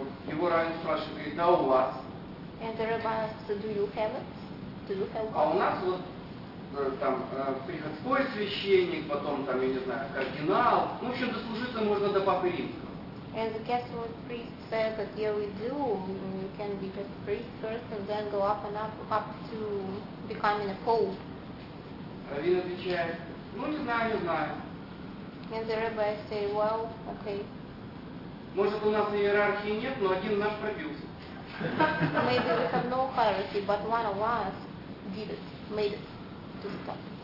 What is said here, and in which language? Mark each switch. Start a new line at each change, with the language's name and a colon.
Russian: Его раввин спрашивает, да у вас?
English: And the rabbi asks, do you have it? Do you have it?
Russian: А у нас вот там приходской священник, потом там, я не знаю, кардинал. Ну, в общем, дослужиться можно до Папы Римского.
English: And the Catholic priest says that yeah, we do. You can be just a priest first and then go up and up to becoming a pope.
Russian: Раввин отвечает, ну, не знаю, не знаю.
English: And the rabbi say, well, okay.
Russian: Может, у нас иерархии нет, но один наш пробился.
English: Maybe we have no hierarchy, but one of us did it, made it to the top.